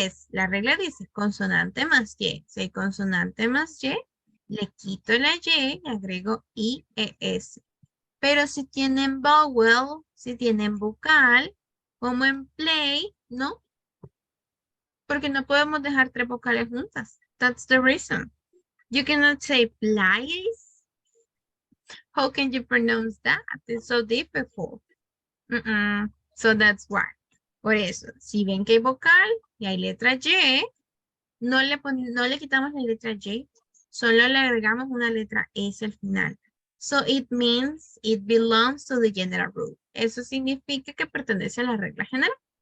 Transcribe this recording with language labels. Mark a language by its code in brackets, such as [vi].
[es] La regla dice consonante más Y. Si hay consonante más Y, le quito la Y y agrego IES. Pero si tienen vowel, si tienen vocal, como en play, no. Porque no podemos dejar 3 vocales juntas. [en] That's the reason. You cannot say plays. How can you pronounce that? It's so difficult. So that's why. [es] Por eso, si ven que hay vocal y hay letra Y, no le quitamos la letra Y, solo le agregamos una letra S al final. [en] So it means it belongs to the general rule. [es] Eso significa que pertenece a la regla general.